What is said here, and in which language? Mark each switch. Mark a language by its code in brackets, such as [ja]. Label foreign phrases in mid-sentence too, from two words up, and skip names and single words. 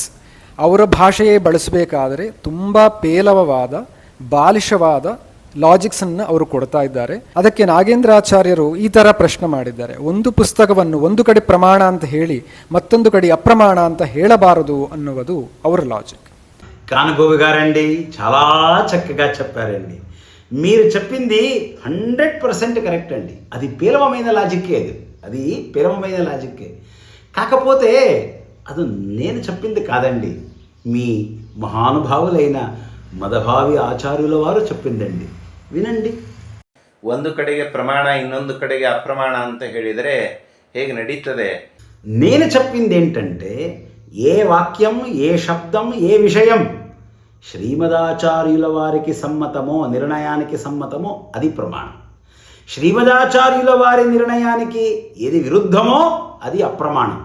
[kn] ಅವರ ಭಾಷೆಯೇ ಬಳಸಬೇಕಾದರೆ ತುಂಬ ಪೇಲವವಾದ ಬಾಲಿಶವಾದ ಲಾಜಿಕ್ಸನ್ನು ಅವರು ಕೊಡ್ತಾ ಇದ್ದಾರೆ. ಅದಕ್ಕೆ ನಾಗೇಂದ್ರಾಚಾರ್ಯರು ಈ ಥರ ಪ್ರಶ್ನೆ ಮಾಡಿದ್ದಾರೆ, ಒಂದು ಪುಸ್ತಕವನ್ನು ಒಂದು ಕಡೆ ಪ್ರಮಾಣ ಅಂತ ಹೇಳಿ ಮತ್ತೊಂದು ಕಡೆ అప్రమాణ ಅಂತ ಹೇಳಬಾರದು ಅನ್ನುವುದು ಅವರ లాజిక్. [te] కానుగోవి గారండి చాలా చక్కగా చెప్పారండి. మీరు చెప్పింది 100% కరెక్ట్ అండి. అది పేలవమైన లాజిక్కే, అది పేలవమైన లాజిక్కే. కాకపోతే అది నేను చెప్పింది కాదండి, మీ మహానుభావులైన మదభావి ఆచార్యుల వారు చెప్పిందండి. వినండి. [kn] ಒಂದು ಕಡೆಗೆ ಪ್ರಮಾಣ ಇನ್ನೊಂದು ಕಡೆಗೆ అప్రమాణ ಅಂತ ಹೇಳಿದರೆ ಹೇಗೆ ನಡೀತದೆ? [te] నేను చెప్పింది ఏంటంటే, ఏ వాక్యం, ఏ శబ్దం, ఏ విషయం శ్రీమదాచార్యుల వారికి సమ్మతమో, నిర్ణయానికి సమ్మతమో అది ప్రమాణం. శ్రీమదాచార్యుల వారి నిర్ణయానికి ఏది విరుద్ధమో అది అప్రమాణం.